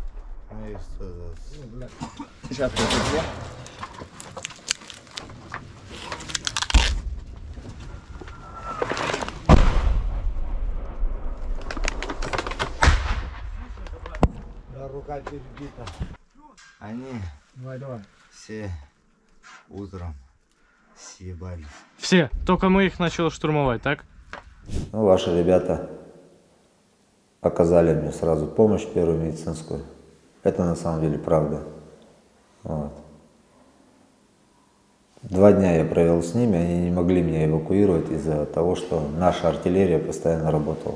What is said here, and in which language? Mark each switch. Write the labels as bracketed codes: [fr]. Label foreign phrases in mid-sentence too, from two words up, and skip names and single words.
[ru] Сейчас я тут є. Рука перебита. Они все утром съебались. [uk] Всі, тільки ми їх почали штурмувати, так? [ru] Ну, ваши ребята оказали мне сразу помощь первую медицинскую. Это на самом деле правда. Вот. 2 дня я провел с ними, они не могли меня эвакуировать из-за того, что наша артиллерия постоянно работала.